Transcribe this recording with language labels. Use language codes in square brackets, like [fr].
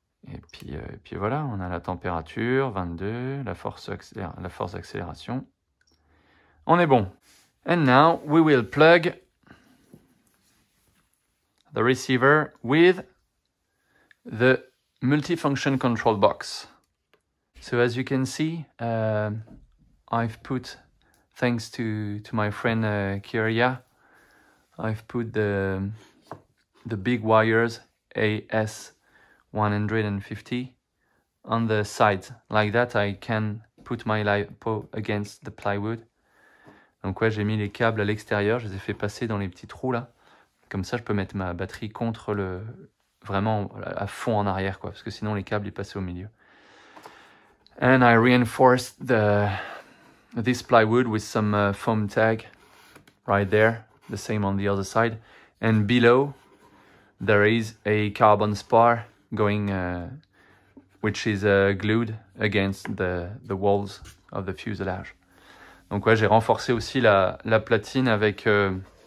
[fr] Et puis voilà, on a la température, 22, la force d'accélération. On est bon. [en] And now we will plug the receiver with the multifunction control box. So as you can see, I've put, thanks to my friend Kyria, I've put the big wires AS150 on the sides. Like that, I can put my LiPo against the plywood. [fr] Donc ouais, j'ai mis les câbles à l'extérieur, je les ai fait passer dans les petits trous là. Comme ça, je peux mettre ma batterie contre le... Vraiment à fond en arrière, quoi. Parce que sinon, les câbles, ils passaient au milieu. [en] And I reinforced this plywood with some foam tag right there. The same on the other side. And below, there is a carbon spar going, which is glued against the walls of the fuselage. [fr] Donc ouais, j'ai renforcé aussi la platine avec un...